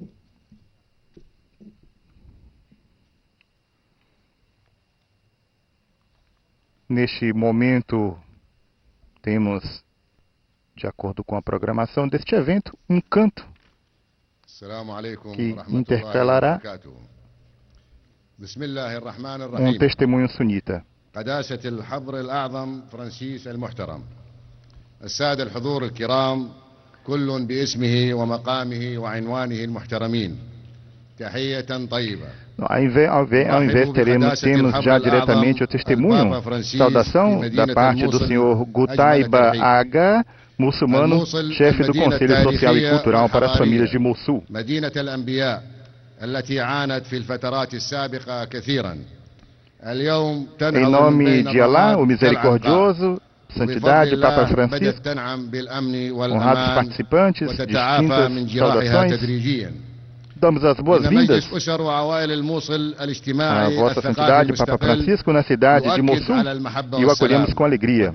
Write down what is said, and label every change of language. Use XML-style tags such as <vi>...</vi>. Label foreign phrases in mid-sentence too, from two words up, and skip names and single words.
<pt>Neste momento, temos, de acordo com a programação deste evento, um canto que intercalará um testemunho sunita.</pt> <ar>قداسة الحبر الأعظم فرانسيس المحترم، السادة الحضور الكرام، كل باسمه ومقامه وعنوانه المحترمين، تحية طيبة.</ar> <pt>Ao invés temos já diretamente o testemunho, saudação da parte do senhor Gutaiba Aga, muçulmano, chefe do Conselho Social e Cultural para as Famílias de Mossul. Em nome de Alá, o Misericordioso, Santidade, Papa Francisco, honrados participantes, distintas saudações, damos as boas-vindas à Vossa Santidade, Papa Francisco, na cidade de Mossul, e o acolhemos com alegria.</pt>